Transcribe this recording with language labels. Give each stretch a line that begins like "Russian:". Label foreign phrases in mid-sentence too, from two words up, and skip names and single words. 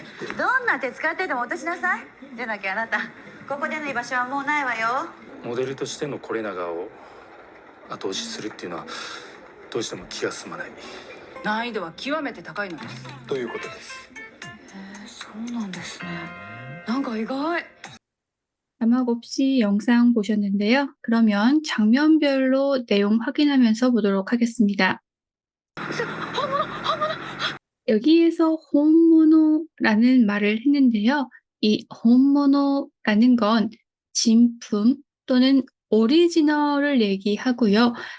Japanese: どんな手使ってでも落としなさい。でなきゃあなたここでの居場所はもうないわよ。モデルとしての是永を後押しするっていうのはどうしても気が済まない。難易度は極めて高いのです。ということです。そうなんですね。なんか意外。
Korean: 자막 없이 영상 보셨는데요. 그러면 장면별로 내용 확인하면서 보도록 하겠습니다. 여기에서 혼모노라는 말을 했는데요. 이 혼모노라는 건 진품 또는 오리지널을 얘기하고요.